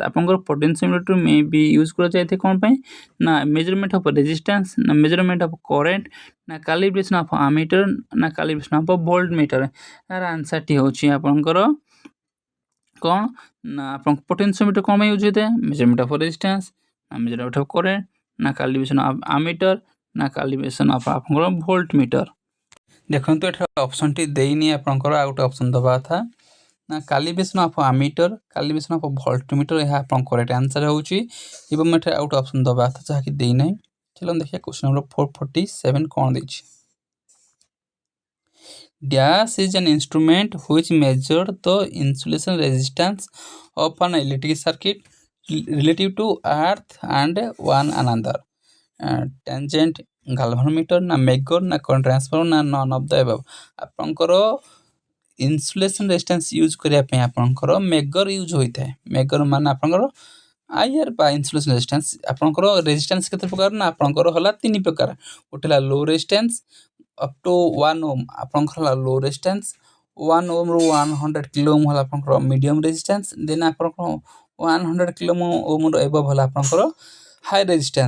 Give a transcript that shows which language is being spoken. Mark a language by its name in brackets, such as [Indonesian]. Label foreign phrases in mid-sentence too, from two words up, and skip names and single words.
[English] ଆପଣଙ୍କର potentiometer may be use [Odia] କରାଯାଇଥାଏ କ'ଣ ପାଇଁ ନା [English] measurement of resistance ନା measurement of current ନା calibration of ammeter ନା calibration of voltmeter। [Odia] ଏହାର ଆନ୍ସର୍ଟି ହେଉଛି ଆପଣଙ୍କର କ'ଣ ନା ଆପଣଙ୍କ potentiometer କ'ଣ ପାଇଁ ୟୁଜ୍ ହୋଇଥାଏ [English] measurement of resistance [Odia] ନା [English] measurement of current [Odia] ନା [English] calibration of ammeter [Odia] ନା [English] calibration of [Odia] ଆପଣଙ୍କର voltmeter। ଦେଖନ୍ତୁ ଏଠାରେ ଅପସନ୍ଟି ଦେଇନି ଆପଣଙ୍କର ଆଉ ଗୋଟେ ଅପସନ୍ ଦେବା କଥା ନା [English] calibration of ammeter calibration of voltmeter [Odia] ଏହା ଆପଣଙ୍କ [English] correct answer [Odia] ହେଉଛି ଏବଂ ଏଠାରେ ଆଉ ଗୋଟେ ଅପସନ୍ ଦେବା କଥା ଯାହାକି ଦେଇନାହିଁ। ଚାଲନ୍ତୁ ଦେଖିବା କ୍ୱେଶ୍ଚନ୍ ନମ୍ବର 447 କ'ଣ ଦେଇଛି। [English] Dash is an instrument which measures the insulation resistance of an electric circuit relative to earth and one another। tangent galvanometer ନା ମେଗର ନା current transformer ନା none of the above. [Odia] ଆପଣଙ୍କର [English] insulation resistance [Odia] ୟୁଜ୍ କରିବା ପାଇଁ ଆପଣଙ୍କର ମେଗର ୟୁଜ୍ ହୋଇଥାଏ। ମେଗର ମାନେ ଆପଣଙ୍କର ଆଇଆର୍ ବା [English] insulation resistance. [Odia] ଆପଣଙ୍କର ରେଜିଷ୍ଟାନ୍ସ କେତେ ପ୍ରକାର ନା ଆପଣଙ୍କର ହେଲା 3 ପ୍ରକାର। ଗୋଟେ ହେଲା [English] low resistance up to 1 ohm [Odia] ଆପଣଙ୍କର ହେଲା [English] low resistance [Odia] 1 ଓମ୍ରୁ [English] 100 kilo ohm [Odia] ହେଲା ଆପଣଙ୍କର [English] medium resistance [Odia] ଦେନ୍ ଆପଣଙ୍କର 100 କିଲୋ ଓମ୍ର ଏବଭ୍ ହେଲା ଆପଣଙ୍କର [English] high resistance.